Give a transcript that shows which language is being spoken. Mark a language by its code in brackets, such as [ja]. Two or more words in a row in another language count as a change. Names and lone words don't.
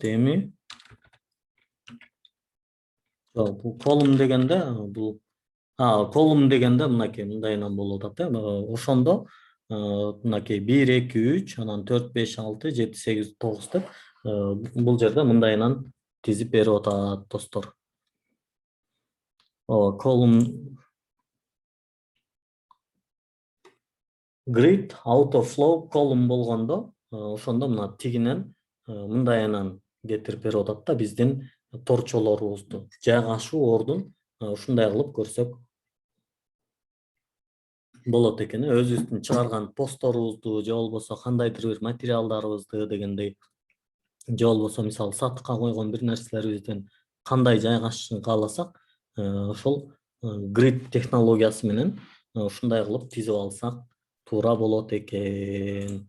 [ky] Эми жок, бул колум дегенде бул колум дегенде мынакей мындайынан болуп атат. Ошондо мынакей 1, 2, 3, анан 4, 5, 6, 7, 8, 9 деп бул жерде мындайынан тизип берип атат достор. [en] Column grid autoflow column [ky] болгондо ошондо мына тигинен мындайынан кетирип берип атат да биздин торчолорубузду жайгашуу ордун ушундай кылып көрсөк болот экен. Өзүбүздүн чыгарган постторубузду же болбосо кандайдыр бир материалдарыбызды дегендей, же болбосо мисалы сатыкка койгон бир нерселерибиздин кандай жайгашышын кааласак, ошол grid технологиясы менен ушундай кылып тизип алсак туура болот экен.